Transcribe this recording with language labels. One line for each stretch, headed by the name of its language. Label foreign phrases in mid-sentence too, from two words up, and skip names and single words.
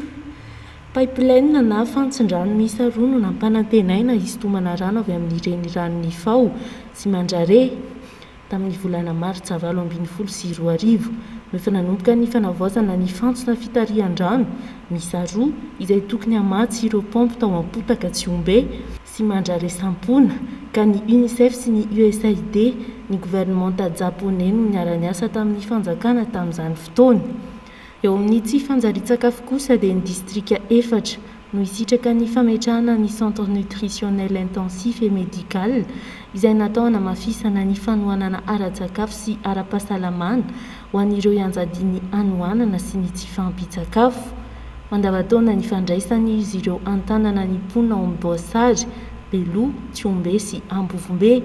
Malagasy: Pipeline na fantsin-drano miisa roa no nampanantenaina hisintomana rano avy amin'ireny ranony Fao sy Mandrare tamin'ny volana Martsa 2024 no efa nanomboka ny fanavaozana ny fantsona fitarihan-drano miisa roa izay tokony hamatsy ireo pompe tao Ampotaka Tsiombe sy Mandrare Sampona ka ny UNICEF sy ny USAID ny gouvernemanta japonais no niara-niasa tamin'ny fanjakana tamin'izany fotoana. Eo amin'ny tsy fanjarian-tsakafo kosa dia ny distrika 4 no isitraka ny fametrahana ny
French: centre nutritionnel intensif et médical
Malagasy: izay natao hanamafisana ny fanohanana ara-tsakafo sy ara-pahasalamana ho an'ireo ianjadiany anohanana sy ny tsy fampitsakafo. Mandavataona ny fandraisany izy ireo antanana ny mponina ao Amboasary, Beloa, Tsiombe sy Ambovombe.